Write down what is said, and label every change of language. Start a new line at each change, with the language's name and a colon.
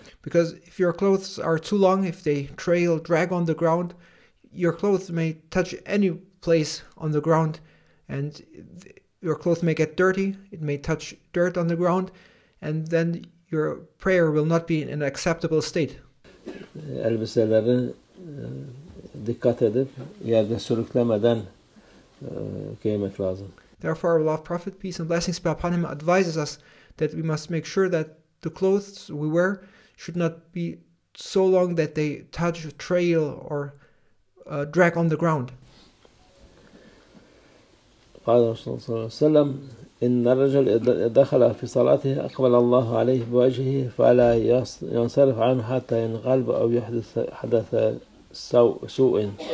English: because if your clothes are too long, if they drag on the ground, your clothes may touch any place on the ground, and your clothes may get dirty. It may touch dirt on the ground, and then your prayer will not be in an acceptable state.
Turkish: Elbiseleri dikkat edip yerde sürüklemeden giymek lazım.
English: Therefore, our beloved Prophet, peace and blessings be upon him, advises us that we must make sure that the clothes we wear should not be so long that they touch, trail, or drag on the ground.
Arabic: قال رسول الله صلى الله عليه وسلم: إن الرجل دخل في صلاته أقبل الله عليه بوجهه فلا ينصرف عنه حتى ينقلب أو حدث سوء.